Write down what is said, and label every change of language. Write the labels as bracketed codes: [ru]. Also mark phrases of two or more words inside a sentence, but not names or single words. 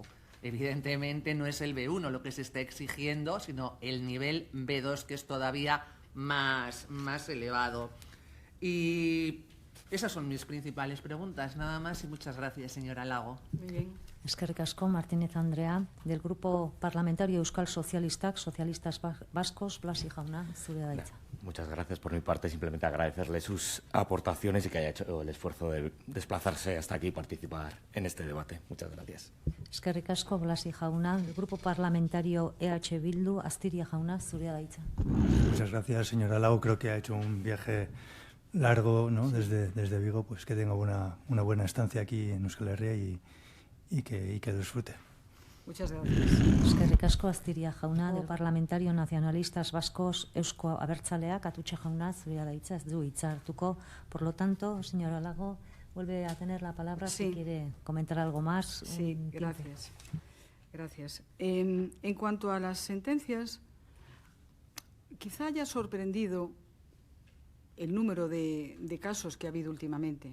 [es] Evidentemente no es el B1 lo que se está exigiendo, sino el nivel B2, que es todavía más elevado. Y esas son mis principales preguntas. Nada más y muchas gracias, señora Lago. Muy bien. [eu] Eskerrik asko, Martínez Andrea. [es] Del Grupo Parlamentario Euskal Sozialistak, Socialistas Vascos, Blasi [eu] jauna, zurea da hitza. [es] Muchas gracias. Por mi parte, simplemente agradecerle sus aportaciones y que haya hecho el esfuerzo de desplazarse hasta aquí y participar en este debate. Muchas gracias. [eu] Eskerrik asko, Blasi jauna. [es] El Grupo Parlamentario EH Bildu, Astiria [eu] jauna, zurea da hitza. [es] Muchas gracias, señora Lago. Creo que ha hecho un viaje largo, ¿no? Desde Vigo, pues que tenga una buena estancia aquí en Euskal Herria y que disfrute. Muchas gracias. [eu] Eskerrik asko, Astiria jauna. [es] Del Parlamentario Nacionalistas Vascos, [eu] Eusko Abertzaleak, Atutxe jauna, zurea da hitza, ez du hitza hartuko. [es] Por lo tanto, señora Lago, vuelve a tener la palabra si quiere comentar algo más. Sí, gracias. Gracias. En cuanto a las sentencias, quizá haya sorprendido el número de casos que ha habido últimamente.